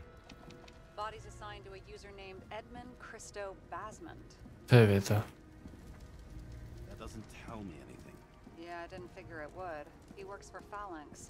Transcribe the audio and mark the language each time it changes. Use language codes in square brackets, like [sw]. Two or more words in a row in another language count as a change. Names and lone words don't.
[en] Body's assigned to a user named Edmund Christo Basmond. [cs] To je věta. [en] That doesn't tell me anything. Yeah, I didn't figure it would. He works for Phalanx.